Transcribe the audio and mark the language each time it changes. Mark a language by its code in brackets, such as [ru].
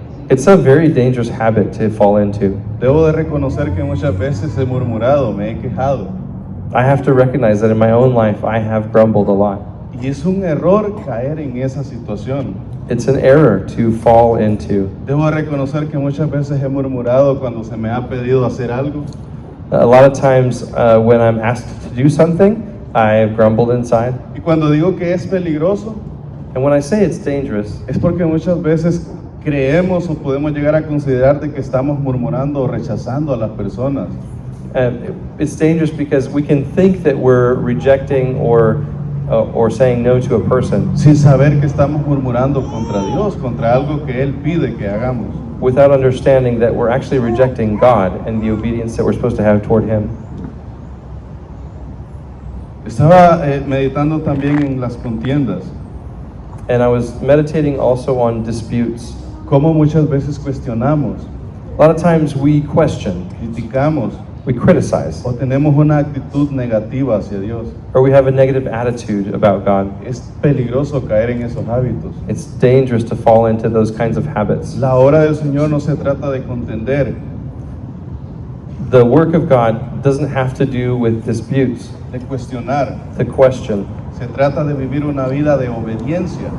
[en] It's a very dangerous habit to fall into. [es] Debo de reconocer que muchas veces he murmurado, me he quejado. [en] I have to recognize that in my own life I have grumbled a lot. [es] Y es un error caer en esa situación. [en] It's an error to fall into. [es] Debo de reconocer que muchas veces he murmurado cuando se me ha pedido hacer algo. [en] A lot of times when I'm asked to do something, I have grumbled inside. [es] Y cuando digo que es peligroso, [en] And when I say it's dangerous, [es] es porque muchas veces creemos o podemos llegar a considerar de que estamos murmurando o rechazando a las personas. [en] it's dangerous because we can think that we're rejecting or saying no to a person [es] Sin saber que estamos murmurando contra Dios, contra algo que Él pide que hagamos. [en] without understanding that we're actually rejecting God and the obedience that we're supposed to have toward Him. [es] Estaba meditando también en las contiendas, [en] And I was meditating also on disputes. [es] cómo muchas veces cuestionamos, [en] A lot of times we question, [es] criticamos [en] we criticize, [es] o tenemos una actitud negativa hacia Dios. [en] or we have a negative attitude about God. [es] Es peligroso caer en esos hábitos. [en] It's dangerous to fall into those kinds of habits. [es] La obra del Señor no se trata de contender, [en] The work of God doesn't have to do with disputes, [es] de cuestionar. [en] the question. [es] Se trata de vivir una vida de obediencia.